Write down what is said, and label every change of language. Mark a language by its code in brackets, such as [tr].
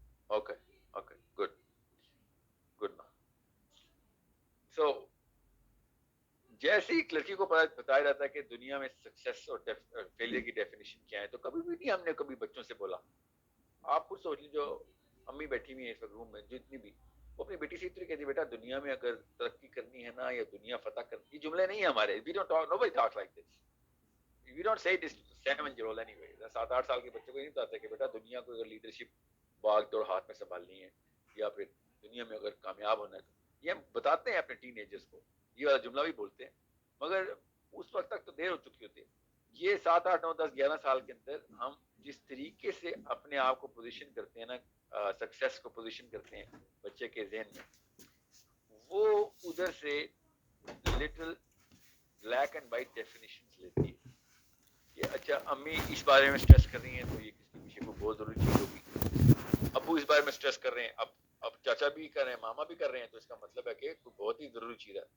[ur] Okay okay, good good. سو جیسے ایک لڑکی کو بتایا جاتا ہے کہ دنیا میں سکسیس اور فیلئر کی ڈیفینیشن کیا ہے, تو کبھی بھی نہیں ہم نے کبھی بچوں سے بولا. آپ خود سوچ لیجیے, جو امی بیٹھی ہوئی ہیں اس وقت روم میں, جتنی بھی, وہ اپنی بیٹی سے اتنی کہتی ہے بیٹا دنیا میں اگر ترقی کرنی ہے نا, یا دنیا فتح کرنی, یہ جملے نہیں ہیں ہمارے. [en] We don't talk, nobody talks like this. We don't say this to 7-year-old anyway. [ur] 7-8 سال کے بچے کو نہیں بتاتے کہ بیٹا دنیا کو اگر لیڈرشپ باغ دوڑ ہاتھ میں سنبھالنی ہے, یا پھر دنیا میں اگر کامیاب ہونا ہے, تو یہ ہم بتاتے ہیں اپنے ٹین ایجرز کو, یہ والا جملہ بھی بولتے ہیں, مگر اس وقت تک تو دیر ہو چکی ہوتی ہے. یہ 7, 8, 9, 10, 11 سال کے اندر ہم جس طریقے سے اپنے آپ کو پوزیشن کرتے ہیں نا, سکسیس کو پوزیشن کرتے ہیں بچے کے ذہن میں, وہ ادھر سے little black and white definition لیتی ہے کہ اچھا امی اس بارے میں سٹریس کر رہی ہیں تو یہ کس کے پیچھے کو بہت ضروری چیز ہوگی, ابو اس بارے میں سٹریس کر رہے ہیں, اب چاچا بھی کر رہے ہیں, ماما بھی کر رہے ہیں, تو اس کا مطلب ہے کہ کوئی بہت ہی ضروری چیز ہے.